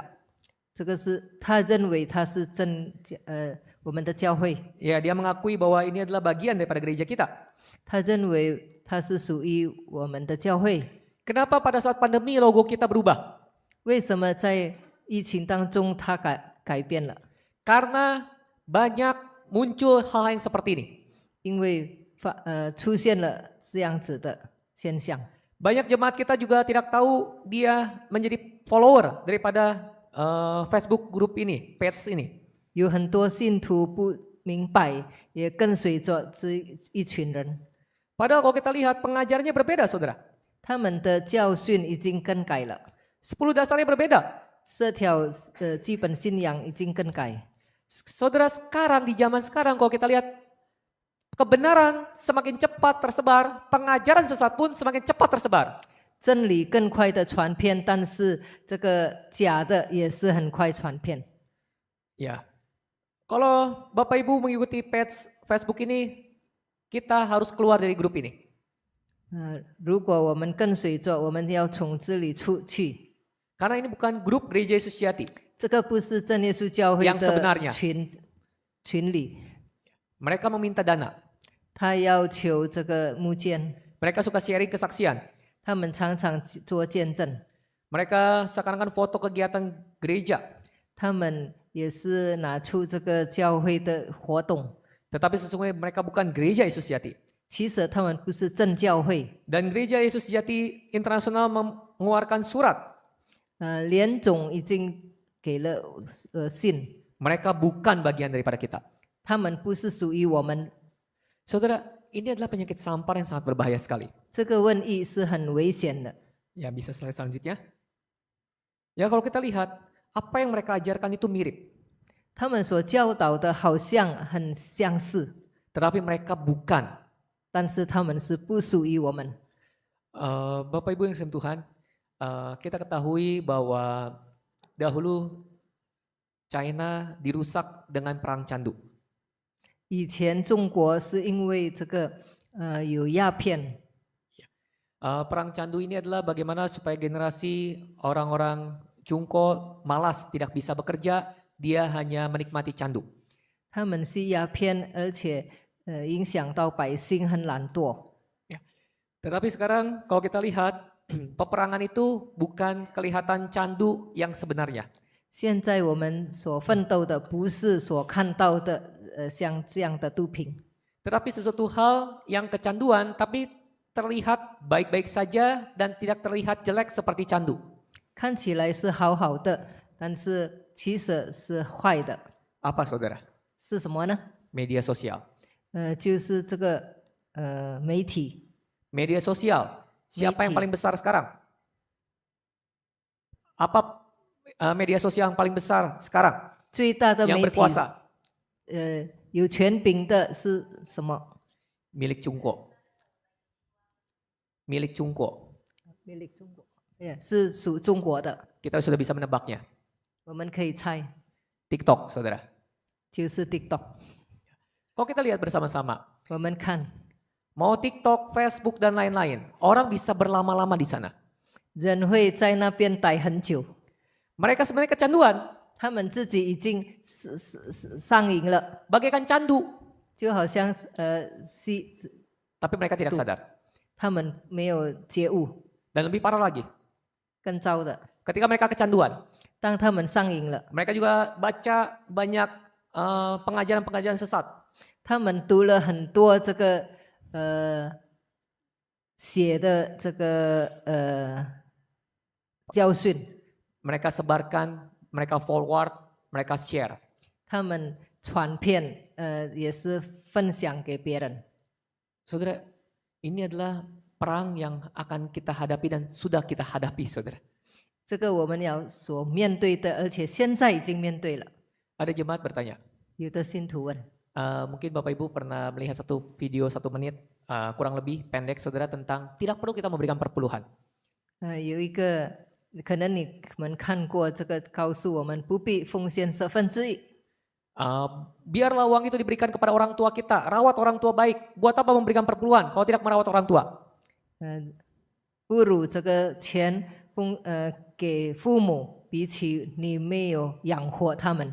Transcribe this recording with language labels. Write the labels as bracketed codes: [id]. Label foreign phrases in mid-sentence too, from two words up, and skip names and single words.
[zh] 这个是他认为他是我们的教会， [id] Ya, dia mengakui bahwa ini adalah bagian daripada gereja kita. [zh] 他认为他是属于我们的教会。 [id] Kenapa pada saat pandemi logo kita berubah? [zh] 为什么在疫情当中他改变了？ [id] Karena banyak muncul hal yang seperti ini. [zh] 因为出现了这样子的现象。 [id] Banyak jemaat kita juga tidak tahu dia menjadi follower daripada Facebook grup ini, page ini. [zh] 有很多信徒不明白，也跟随着这一群人， [id] Padahal kalau kita lihat pengajarannya berbeda, saudara. [zh] 他们的教训已经更改了， [id] 10 dasarnya berbeda. [zh] 这条基本信仰已经更改。 [id] Saudara, sekarang di zaman sekarang kalau kita lihat kebenaran semakin cepat tersebar, pengajaran sesat pun semakin cepat tersebar. [zh] 真理更快的传遍，但是这个假的也是很快传遍。 [id] Ya. Kalau Bapak Ibu mengikuti page Facebook ini, kita harus keluar dari grup ini. [zh] 如果我们跟随着，我们要从这里出去。 [id] Karena ini bukan grup Gereja Yesus Jati. [zh] 这个不是真耶稣教会 [id] Yang [zh] 的 [id] sebenarnya [zh] 群里， [id] Mereka meminta dana. [zh] 他要求这个木剑， [id] Mereka suka sharing kesaksian. [zh] 他们常常做见证， [id] Mereka seakan-akan foto kegiatan gereja. [zh] 他们也是拿出这个教会的活动。 [id] Tetapi sesungguhnya mereka bukan Gereja Yesus Jati. [zh] 其实他们不是正教会， [id] Dan Gereja Yesus Jati Internasional mengeluarkan surat. [zh] 联总已经给了信， [id] Mereka bukan bagian daripada kita. [zh] 他们不是属于我们。 [id] Saudara, ini adalah penyakit sampar yang sangat berbahaya sekali. [zh] 这个瘟疫是很危险的。 [id] Ya, bisa slide selanjutnya. Ya, kalau kita lihat, apa yang mereka ajarkan itu mirip. [zh] 他们所教导的好像很相似， [id] Tetapi mereka bukan. [zh] 但是他们是不属于我们。 [id] Bapak Ibu yang kasih Tuhan, kita ketahui bahwa dahulu China dirusak dengan perang candu. [zh] 以前中国是因为这个有鸦片， [id] Perang candu ini adalah bagaimana supaya generasi orang-orang Cungko malas tidak bisa bekerja, dia hanya menikmati candu. [zh] 他们吸鸦片，而且影响到百姓很懒惰。 [id] Tetapi sekarang kalau kita lihat, peperangan itu bukan kelihatan candu yang sebenarnya. [zh] 现在我们所奋斗的不是所看到的像这样的毒品， [id] Tetapi sesuatu hal yang kecanduan tapi terlihat baik-baik saja dan tidak terlihat jelek seperti candu. [zh] 看起来是好好的，但是其实是坏的。 [id] Apa saudara? [zh] 是什么呢？ [id] Media sosial. [zh] 就是这个媒体。 [id] Media sosial. Siapa yang paling besar sekarang? Apa media sosial yang paling besar sekarang? [zh] 最大的 [id] Yang [zh] 媒体 [id] berkuasa? [zh] 有权柄的是什么？ [id] Milik Cungko. Milik Cungko. [zh] milik 中国，是属中国的。 [id] Kita sudah bisa menebaknya. [zh] 我们可以猜， [id] TikTok, saudara. [zh] 就是 TikTok。 [id] Kalau kita lihat bersama-sama, [zh] 我们看 [id] mau TikTok, Facebook, dan lain-lain, orang bisa berlama-lama di sana. [zh] 人会在那边待很久， [id] Mereka sebenarnya kecanduan, [zh] 他们自己已经上瘾了， [id] bagaikan candu, [zh] 就好像 [id] tapi mereka tidak sadar. [zh] 他们没有觉悟。 [id] Dan lebih parah lagi, [zh] 更糟的， [id] ketika mereka kecanduan, [zh] 当他们上瘾了， [id] mereka juga baca banyak pengajaran-pengajaran sesat. [zh] 他们读了很多这个写的这个教训， [id] Mereka sebarkan, mereka forward, mereka share. [zh] 他们传遍，也是分享给别人。 [id] Saudara, ini adalah perang yang akan kita hadapi dan sudah kita hadapi, saudara. [zh] 这个我们要所面对的，而且现在已经面对了。 [id] Ada jemaat bertanya, [zh] 有的信徒问， [id] mungkin Bapak Ibu pernah melihat satu video 1 menit, kurang lebih pendek, saudara, tentang tidak perlu kita memberikan perpuluhan. [zh] 有一个可能你们看过这个，告诉我们不必奉献1/10。 [id] Biarlah uang itu diberikan kepada orang tua kita, rawat orang tua baik. Buat apa memberikan perpuluhan kalau tidak merawat orang tua? [zh] 不如这个钱给父母，比起你没有养活他们。